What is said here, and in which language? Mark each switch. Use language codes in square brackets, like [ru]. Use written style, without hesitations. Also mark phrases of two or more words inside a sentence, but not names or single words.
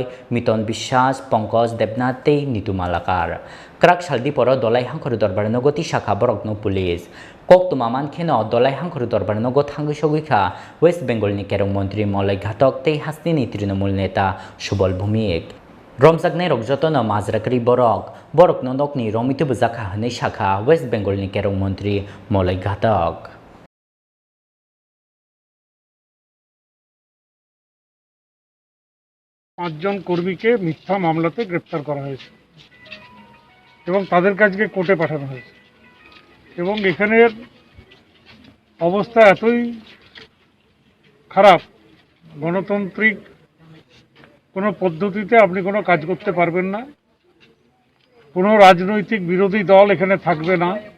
[trp] Miton Bishwas Pankaj Debnath tei Nitu Malakar krak saldi poro dolai hangkhor dorbar nogoti shakha borokno police kok tumaman kheno dolai hangkhor dorbar nogo thangoi sogoi kha West Bengal ni kerong mantri Molai Ghatok tei hastini Trinamool neta Subal Bhumik Romjaknai rok jotono majrakri borok no nokni romitu bujaka hanai shakha West Bengal ni kerong mantri Molai Ghatok [bn] পাঁচজন কর্মীকে মিথ্যা মামলাতে গ্রেফতার করা হয়েছে এবং তাদের কাছে কোর্টে পাঠানো হয়েছে এবং এখানের অবস্থা এতই খারাপ গণতান্ত্রিক কোনো পদ্ধতিতে আপনি কোনো কাজ করতে পারবেন না কোনো রাজনৈতিক বিরোধী দল এখানে থাকবে না